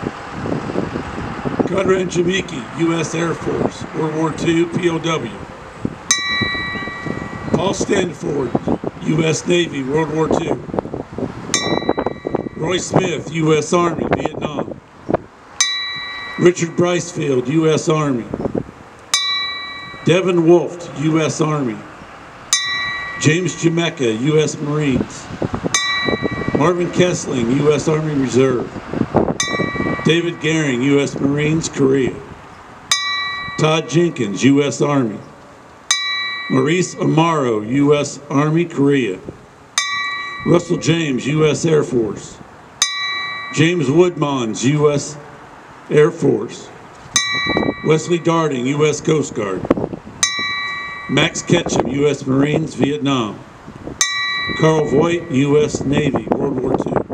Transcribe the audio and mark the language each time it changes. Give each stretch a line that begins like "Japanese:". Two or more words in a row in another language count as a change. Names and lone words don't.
English: Conrad Jamiki, U.S. Air Force, World War II, POW. Paul Stanford, U.S. Navy, World War II. Roy Smith, U.S. Army, Vietnam. Richard Bricefield, U.S. Army. Devin Wolft, U.S. Army. James Jamaica, U.S. Marines. Marvin Kessling, U.S. Army Reserve. David Gehring, U.S. Marines, Korea. Todd Jenkins, U.S. Army. Maurice Amaro, U.S. Army, Korea. Russell James, U.S. Air Force. James Woodmans, U.S. Air Force. Wesley Darding, U.S. Coast Guard. Max Ketchum, U.S. Marines, Vietnam. Carl Voigt, U.S. Navy, World War II.